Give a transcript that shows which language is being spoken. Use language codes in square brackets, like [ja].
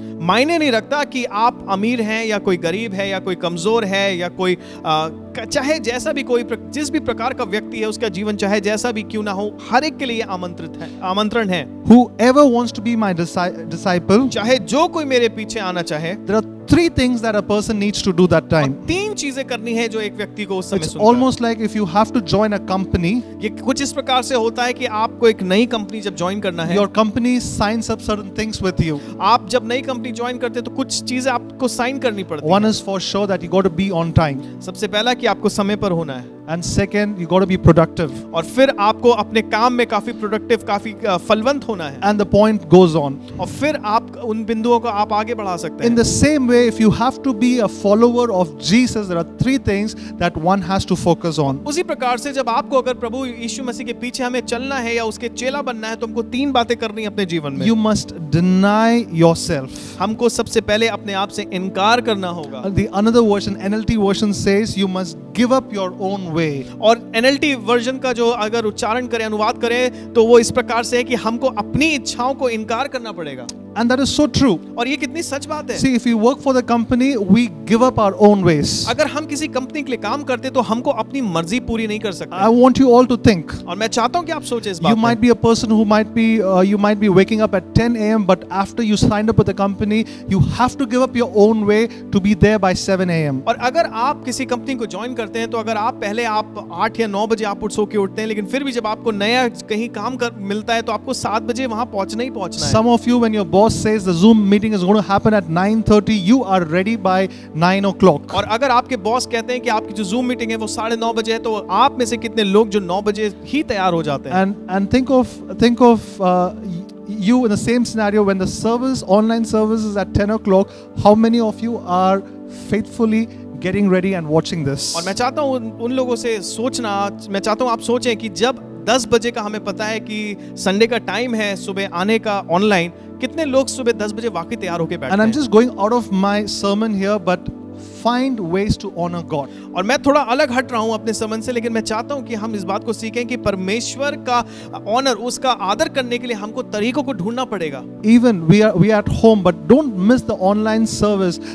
[hi] मायने नहीं रखता कि आप अमीर हैं या कोई गरीब है या कोई कमजोर है या कोई चाहे जैसा भी कोई जिस भी प्रकार का व्यक्ति है उसका जीवन चाहे जैसा भी क्यों ना हो, हर एक के लिए आमंत्रण है। [en] whoever wants to be my disciple, [hi] चाहे जो कोई मेरे पीछे आना चाहे, [en] there are 3 things that a person needs to do that time. [hi] 3 चीजें करनी है जो एक व्यक्ति को उस समय [en] It's [hi] सुनता है। [en] almost like if you have to join a company, [hi] ये कुछ इस प्रकार से होता है कि आपको एक नई कंपनी जब ज्वाइन करना है, [en] your company signs up certain things with you. [hi] आप जब नई कंपनी ज्वाइन करते हैं तो कुछ चीजें आपको साइन करनी पड़ती [en] One [hi] है। [en] is for sure that you got to be on time, [hi] सबसे पहला कि आपको समय पर होना है, [en] and second you got to be productive, [hi] और फिर आपको अपने काम में काफी प्रोडक्टिव काफी फलवंत होना है, [en] and the point goes on. [hi] और फिर आप उन बिंदुओं को आप आगे बढ़ा सकते [en] In [hi] हैं। [en] the same way, if you have to be a follower of Jesus, there are 3 things that one has to focus on. [hi] उसी प्रकार से जब आपको अगर प्रभु यीशु मसीह के पीछे हमें चलना है या उसके चेला बनना है तो हमको 3 बातें करनी है अपने जीवन में। [en] You must deny yourself. [hi] हमको सबसे पहले अपने आप से इनकार करना होगा। [en] The another version, NLT version says you must give up your own way. [hi] और NLT वर्जन का जो अगर उच्चारण करें अनुवाद करें तो वो इस प्रकार से है कि हमको अपनी इच्छाओं को इनकार करना पड़ेगा। [en] And that is so true. [hi] और ये कितनी सच बात है। [en] See, if we work for the company, we give up our own ways. [hi] अगर हम किसी कंपनी के लिए काम करते तो हमको अपनी मर्जी पूरी नहीं कर [en] I [hi] सकते। [en] want you all to think. [hi] और मैं चाहता हूँ कि आप सोचें इस बात [en] You might be a person who might be waking up at 10 a.m. but after you signed up with the company, you have to give up your own way to be there by 7 a.m. [hi] और अगर आप किसी company को join करते हैं तो अगर आप पहले आप 8 या 9 बजे आप सो के उठते हैं, लेकिन फिर भी जब आपको नया कहीं काम कर मिलता है तो आपको 7 बजे वहां पहुंचना ही पहुंचना है। [en] Some of you, when your boss says the Zoom meeting is going to happen at 9:30, you are ready by 9 o'clock. [hi] और अगर आपके बॉस कहते हैं कि आपकी जो जूम मीटिंग है वो 9:30 बजे है, तो आप में से कितने लोग जो 9 बजे ही तैयार हो जाते हैं। [en] And think of you in the same scenario when the online service is at 10 o'clock. How many of you are faithfully getting ready and watching this? [hi] और मैं चाहता हूँ उन लोगों से सोचना, मैं चाहता हूँ आप सोचें कि जब 10 बजे का हमें पता है कि संडे का टाइम है सुबह आने का ऑनलाइन, कितने लोग सुबह 10 बजे वाकई तैयार होकर बैठते [en] And I'm [hi] हैं। [en] just going out of my sermon here, but find ways to honor God. [hi] और मैं थोड़ा अलग हट रहा हूँ अपने समझ से, लेकिन मैं चाहता हूँ कि हम इस बात को सीखें कि परमेश्वर का ऑनर, उसका आदर करने के लिए हमको तरीकों को ढूंढना पड़ेगा। [en] Even we are at home, but don't miss the online service.